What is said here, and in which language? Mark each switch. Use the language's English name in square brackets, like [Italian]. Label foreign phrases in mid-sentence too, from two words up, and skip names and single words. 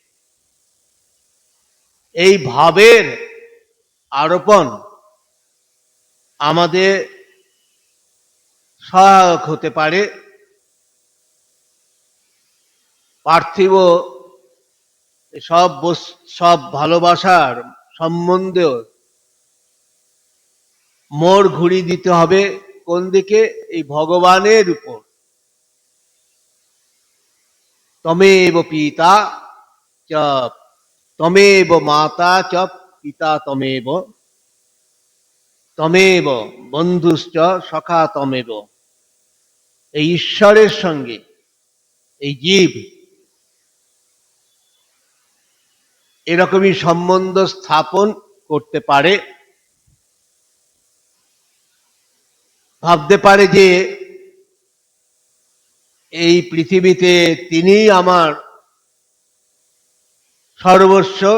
[Bangla] এই ভাবের আরোপণ আমাদের সহায়ক হতে পারে পার্থিব সব ভালোবাসার সম্বন্ধেও মোড় ঘুরিয়ে দিতে হবে কোন দিকে? এই ভগবানের উপর। [Sanskrit] তমেব পিতা চ তমেব মাতা চ পিতা তমেব তমেব বন্ধুশ্চ সখা তমেব। [Bangla] এই ঈশ্বরের সঙ্গে এই জীব এরকমই সম্বন্ধ স্থাপন করতে পারে। ভাবতে পারে যে এই পৃথিবীতে তিনিই আমার সর্বস্ব।